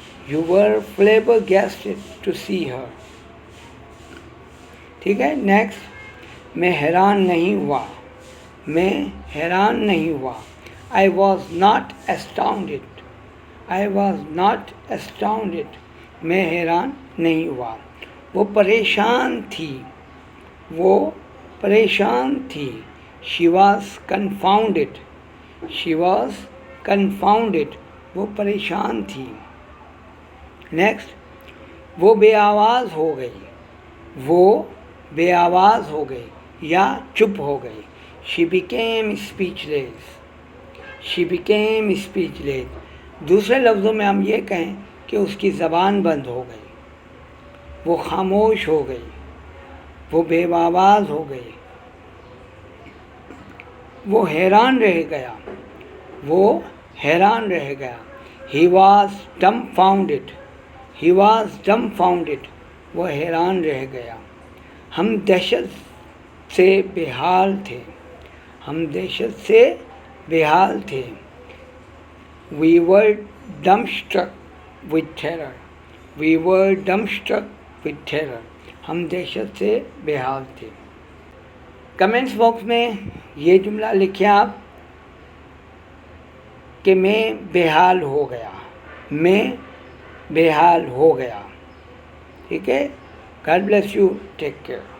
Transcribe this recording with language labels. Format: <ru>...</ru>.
<en>You were flabbergasted to see her।</en> <hi>ठीक है, next. मैं हैरान नहीं हुआ, मैं हैरान नहीं हुआ।</hi> <en>I was not astounded, I was not astounded।</en> <hi>मैं हैरान नहीं हुआ। वो परेशान थी, वो परेशान थी।</hi> <en>She was confounded, she was confounded।</en> <hi>वो परेशान थी। नेक्स्ट। वो बेआवाज़ हो गई, वो बेआवाज़ हो गई या चुप हो गई।</hi> <en>She became speechless, she became speechless।</en> <hi>दूसरे लफ्ज़ों में हम ये कहें कि उसकी ज़बान बंद हो गई, वो खामोश हो गई, वो बेआवाज़ हो गई, वो हैरान रह गया, वो हैरान रह गया।</hi> <en>He was dumbfounded, he was dumbfounded।</en> <hi>वो हैरान रह गया। हम दहशत से बेहाल थे, हम दहशत से बेहाल थे।</hi> <en>We were dumbstruck with terror, we were dumbstruck with terror।</en> <hi>हम दहशत से बेहाल थे। कमेंट्स बॉक्स में ये जुमला लिखिए आप कि मैं बेहाल हो गया, मैं बेहाल हो गया। ठीक है,</hi> <en>God bless you, take care.</en>